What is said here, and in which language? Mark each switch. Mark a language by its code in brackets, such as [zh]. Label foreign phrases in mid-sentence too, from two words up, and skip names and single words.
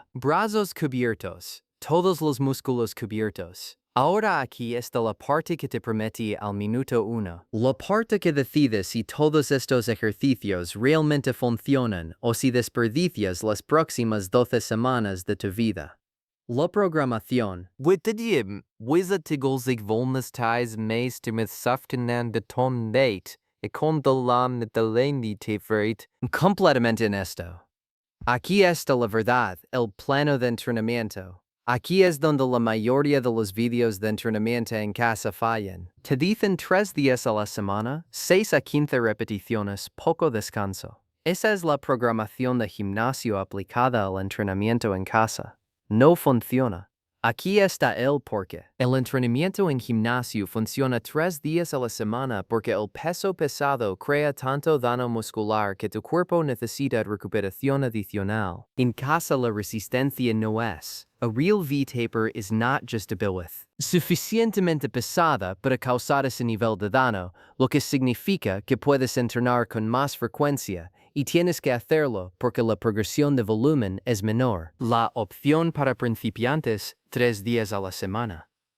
[es] Brazos cubiertos, todos los músculos cubiertos. Ahora aquí está la parte que te prometí al minuto 1. La parte que decide si todos estos ejercicios realmente funcionan o si desperdicias las próximas 12 semanas de tu vida. La programación. Wittidiem, wizard zich volnestais meester met saftenan beton date, e con de lam met de lendi te vereit. Completamente en esto. Aquí está la verdad, el plano de entrenamiento. Aquí es donde la mayoría de los videos de entrenamiento en casa fallan. Te dicen 3 días a la semana, 6 a 15 repeticiones, poco descanso. Esa es la programación de gimnasio aplicada al entrenamiento en casa. No funciona. Aquí está el porqué. El entrenamiento en gimnasio funciona 3 días a la semana porque el peso pesado crea tanto daño muscular que tu cuerpo necesita recuperación adicional. En casa la resistencia no es. [en] A real V-taper is not just a billwith. [es] Suficientemente pesada para causar ese nivel de daño, lo que significa que puedes entrenar con más frecuencia y tienes que hacerlo porque la progresión de volumen es menor. La opción para principiantes, 3 días a la semana.